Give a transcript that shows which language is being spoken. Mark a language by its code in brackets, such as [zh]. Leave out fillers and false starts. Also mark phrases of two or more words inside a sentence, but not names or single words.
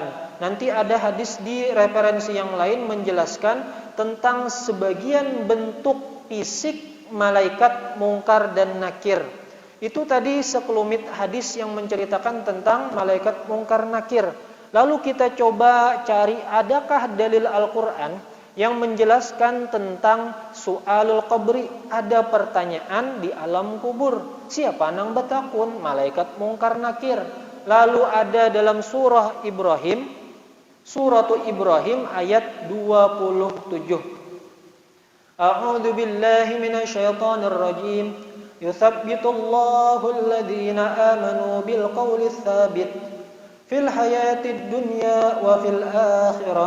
[id] Nanti ada hadis di referensi yang lain menjelaskan tentang sebagian bentuk fisik malaikat mungkar dan nakir. Itu tadi sekelumit hadis yang menceritakan tentang malaikat mungkar nakir. Lalu kita coba cari adakah dalil Al-Quran yang menjelaskan tentang [ar] سؤال القبر, [id] ada pertanyaan di alam kubur. [bjn] Siapa nang betakun? [id] Malaikat mungkar nakir. Lalu ada dalam surah Ibrahim, suratu Ibrahim ayat 27. [ar] أعوذ بالله من الشيطان الرجيم. يثبت الله الذين آمنوا بالقول الثابت في الحياة الدنيا وفي الآخرة.